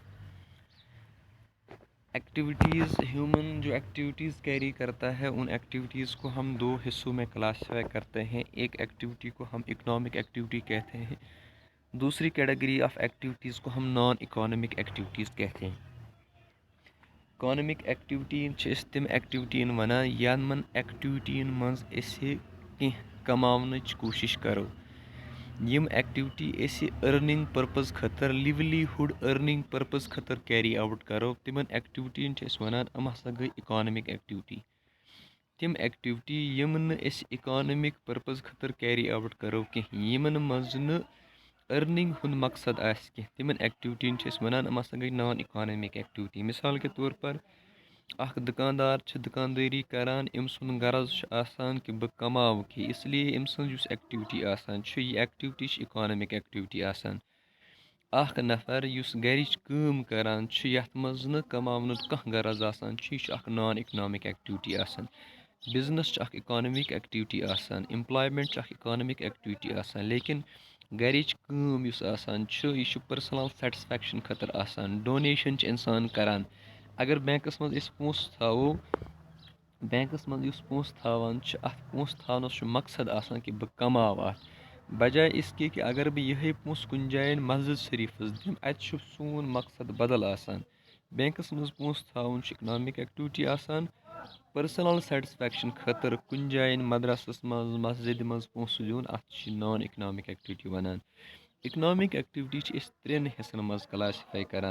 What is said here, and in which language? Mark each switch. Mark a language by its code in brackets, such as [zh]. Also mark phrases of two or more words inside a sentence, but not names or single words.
[en] activities human [ur] جو ایکٹیویٹیز کیری کرتا ہے ان ایکٹیویٹیز کو ہم دو حصوں میں کلاسیفائی کرتے ہیں. ایک ایکٹیویٹی کو ہم [en] economic activity [ur] کہتے ہیں, دوسری [en] category of activities [ur] کو ہم [en] non economic activities [ur] کہتے ہیں. [en] economic activity [ks] چھِ تم ایکٹیویٹی ونان یمن ایکٹیویٹین مز کینٛہہ کماونٕچ کوٗشِش کرو. یم ایکٹیویٹی أسۍ [en] earning purpose [ks] خٲطرٕ [en] livelihood earning purpose [ks] خٲطرٕ [en] carry out [ks] کرو تمن ایکٹیویٹین چھِ أسۍ ونان یِم ہسا گٔے [en] economic activity. [ks] تم ایکٹیویٹی یم نہٕ أسۍ [en] economic purpose [ks] خٲطرٕ [en] carry out [ks] کرو کینٛہہ, یمن منٛز نہٕ أرنِنٛگ ہُنٛد مقصد آسہِ کینٛہہ, تمن ایکٹیویٹین چھِ أسۍ ونان یِم ہسا گٔے [en] non economic activity. [ur] مثال کے طور پر [ks] اکھ دُکاندار چھُ دُکاندٲری کران, أمۍ سُنٛد غرض چھُ آسان کہِ بہٕ کماو کینٛہہ, [ur] اس لیے [ks] أمۍ سٕنٛز یُس ایکٹیویٹی آسان چھِ یہِ ایکٹیویٹی چھِ [en] economic activity [ks] آسان. اکھ نفر یُس گرِچ کٲم کران چھُ یتھ منٛز نہٕ کماونُک کانٛہہ غرض آسان چھُ, یہِ چھُ اکھ [en] non economic activity [ks] آسان. بزنس چھُ اکھ [en] economic activity [ks] آسان, امپلایمنٹ چھِ اکھ [en] economic activity [ks] آسان, لیکن گرِچ کٲم یُس آسان چھُ یہِ چھُ [en] personal satisfaction [ks] خٲطرٕ آسان. ڈونیشن چھِ انسان کران. اگر بینکس منٛز أسۍ پونٛسہٕ تھاوو, بینکس منٛز یُس پونٛسہٕ تھاوان چھُ اتھ پونٛسہٕ تھاونس چھُ مقصد آسان کہِ بہٕ کماو اتھ, [ur] بجاے اس کے کہ اگر [ks] بہٕ یِہے پونٛسہٕ کُنہِ جایہِ مسجد شریفس دِمہٕ اتہِ چھُ سون مقصد بدل آسان. بینکس منٛز پونٛسہٕ تھاوُن چھُ [en] economic activity [ks] آسان, [en] personal satisfaction [ks] خٲطرٕ کُنہِ جایہِ مدرسس منٛز مسجدِ منٛز پونٛسہٕ دیُن اتھ چھِ [en] non economic activity [ks] ونان. [en] economic activity [ks] چھِ أسۍ ترٛٮ۪ن حصن منٛز کلاسفاے کران.